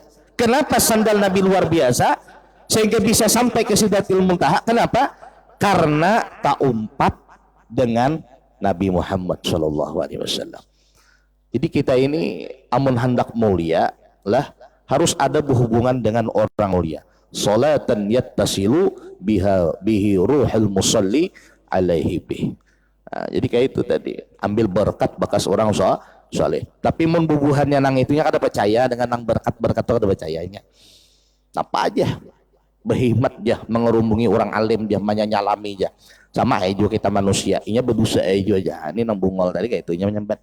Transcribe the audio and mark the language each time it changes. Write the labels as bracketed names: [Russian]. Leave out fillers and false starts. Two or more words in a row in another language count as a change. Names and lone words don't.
[Banjar] Kenapa sandal Nabi luar biasa? Sehingga bisa sampai ke Sidratil Muntaha. Kenapa? Karena tak umpat dengan Nabi Muhammad SAW. Jadi kita ini amun hendak mulia lah harus ada berhubungan dengan orang mulia. [Arabic] صلاة يتصل به روح المصلي عليه به. [Banjar] Nah, jadi kayak itu tadi, ambil berkat bekas orang soleh. Tapi mun bubuhannya nang itunya kada percaya dengan nang berkat itu kada percayanya. Apa aja berhikmat dia mengerumpungi orang alim dia menyalami dia. Sama aja kita manusia, inya berdosa aja. Ini nang bungol tadi kayak itunya menyambat.